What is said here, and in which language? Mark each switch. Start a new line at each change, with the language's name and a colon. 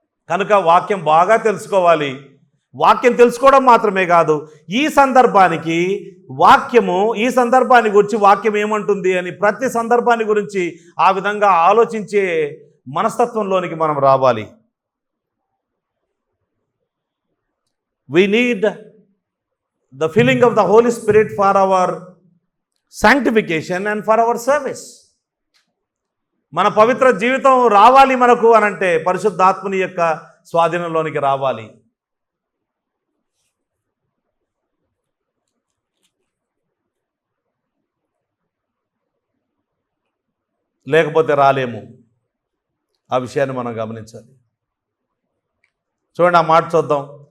Telugu: కనుక వాక్యం బాగా తెలుసుకోవాలి. వాక్యం తెలుసుకోవడం మాత్రమే కాదు, ఈ సందర్భానికి వాక్యము, ఈ సందర్భాన్ని గురించి వాక్యం ఏమంటుంది అని ప్రతి సందర్భాన్ని గురించి ఆ విధంగా ఆలోచించే మనస్తత్వంలోనికి మనం రావాలి.
English: We need the filling of the Holy Spirit for our sanctification and for our service.
Telugu: మన పవిత్ర జీవితం రావాలి మనకు అనంటే పరిశుద్ధాత్మని యొక్క స్వాధీనంలోనికి రావాలి. లేకపోతే రాలేము. ఆ విషయాన్ని మనం గమనించాలి. చూడండి, ఆ మాట చూద్దాం.